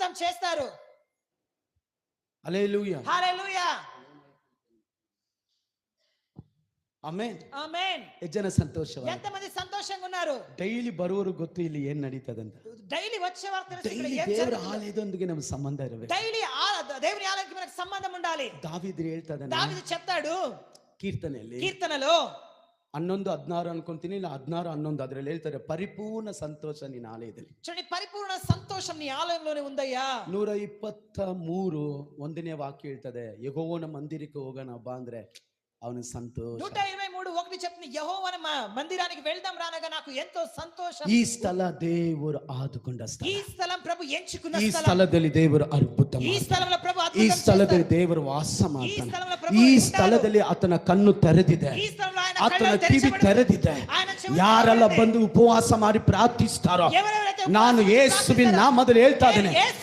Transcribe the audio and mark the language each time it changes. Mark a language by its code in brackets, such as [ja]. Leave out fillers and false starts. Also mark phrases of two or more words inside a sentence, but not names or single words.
[te] చేస్తారు. హల్లెలూయా. హల్లెలూయా. [kn] ಆಮೆನ್. ಆಮೆನ್. ಎಷ್ಟು ಜನ ಸಂತೋಷವಾಗಿ [te] ఎంతమంది సంతోషంగా ఉన్నారు? [kn] ಡೈಲಿ ಬರುವರು ಗೊತ್ತು ಇಲ್ಲಿ ಏನ್ ನಡೀತದಂತ. [te] డైలీ వచ్చేవారు తెలుసు ఇక్కడ [kn] ಡೈಲಿ [te] ఏం [kn] ದೇವರ [te] జరుగుతుందో. [kn] ಆಲಯದೊಂದಿಗೆ ನಮ್ಮ ಸಂಬಂಧ ಇರಬೇಕು. [te] డైలీ దేవుని ఆలయానికి మనకు సంబంధం ఉండాలి. [kn] ದಾವೀದು ಹೇಳ್ತಾನೆ [te] దావీదు చెప్తాడు [kn] ಕೀರ್ತನೆಯಲ್ಲಿ [te] కీర్తనలో [kn] 11:16 ಅನ್ಕೊಂತೀನಿ, ಇಲ್ಲ 16:11 ಅದ್ರಲ್ಲಿ ಹೇಳ್ತಾರೆ, ಪರಿಪೂರ್ಣ ಸಂತೋಷ ನಿನ್ನ ಆಲಯದಲ್ಲಿ. [te] చూడండి, పరిపూర్ణ సంతోషం నీ ఆలయంలోనే ఉందయ్యా. [kn] 123 ಒಂದನೇ ವಾಕ್ಯ ಹೇಳ್ತದೆ, ಯೆಹೋವನ ಮಂದಿರಕ್ಕೆ ಹೋಗೋಣ ಬಾ ಅಂದ್ರೆ ಅವನಿಗೆ ಸಂತೋಷ. [te] 123:1 చెప్తుంది, యెహోవా మందిరానికి వెళ్దాం రానగా నాకు ఎంతో సంతోషం. [kn] ಈ ಸ್ಥಳ ದೇವರು ಆದುಕೊಂಡ ಸ್ಥಳ. [te] ಈ స్థలం ప్రభు ఎంచుకున్న [kn] ಈ [te] స్థలం. [kn] ಸ್ಥಳದಲ್ಲಿ ದೇವರು ಅದ್ಭುತ ಈ ಸ್ಥಳದಲ್ಲಿ ప్రభు ಈ [te] అద్భుతం [kn] ಸ್ಥಳದಲ್ಲಿ [te] చేస్తారు. [kn] ದೇವರು ವಾಸ ಈ ಮಾಡ್ತಾನೆ. ಸ್ಥಳದಲ್ಲಿ ప్రభు ಈ [te] ఉంటాడు. [kn] ಸ್ಥಳದಲ್ಲಿ ಆತನ ಕಣ್ಣು ತೆರೆದಿದೆ, ಈ ಸ್ಥಳದಲ್ಲಿ ఆయన ಆತನ ಕಣ್ಣು ಕಿವಿ [te] తెరచబడి [kn] ತೆರೆದಿದೆ. [te] ఆయన చెవులు [kn] ಯಾರೆಲ್ಲ [te] తెరవబడి [kn] ಬಂದು ಉಪವಾಸ ಮಾಡಿ ಪ್ರಾರ್ಥಿಸ್ತಾರೋ, [te] ఎవరెవరైతే [kn] ನಾನು [te] ఉపవాసం [kn] ಯೇಸುವಿನ [te] ప్రార్థిస్తారో, [kn] ನಾಮದಲ್ಲಿ ಹೇಳ್ತಾ ಇದ್ದೇನೆ, [te] యేసు